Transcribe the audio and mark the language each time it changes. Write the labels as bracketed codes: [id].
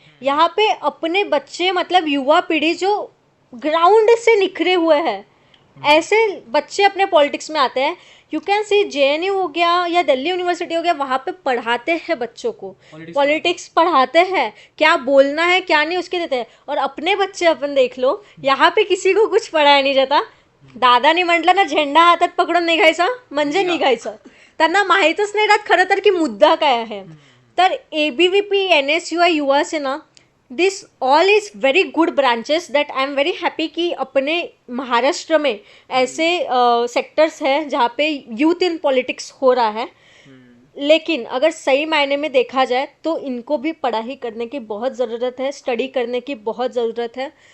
[hi] यहाँ पे अपने बच्चे, मतलब युवा पीढ़ी जो ग्राउंड से निखरे हुए हैं, ऐसे बच्चे अपने पॉलिटिक्स में आते हैं. [en] you can see [hi] JNU हो गया या दिल्ली यूनिवर्सिटी हो गया, वहाँ पे पढ़ाते हैं बच्चों को, पॉलिटिक्स पढ़ाते हैं, क्या बोलना है क्या नहीं उसके देते हैं. और अपने बच्चे अपन देख लो, यहाँ पे किसी को कुछ पढ़ाया नाही जाता. [mr] दादाने म्हटलं ना झेंडा हातात पकडून निघायचा म्हणजे निघायचं. त्यांना माहीतच नाही राहत खरं तर की मुद्दा काय आहे. [hi] तर ABVP, NSUI, युवा सेना, [en] this all is very good branches that I am very happy [hi] कि अपने महाराष्ट्र में ऐसे सेक्टर्स हैं जहाँ पे यूथ इन पॉलिटिक्स हो रहा है. लेकिन अगर सही मायने में देखा जाए तो इनको भी पढ़ाई करने की बहुत ज़रूरत है, स्टडी करने की बहुत ज़रूरत है.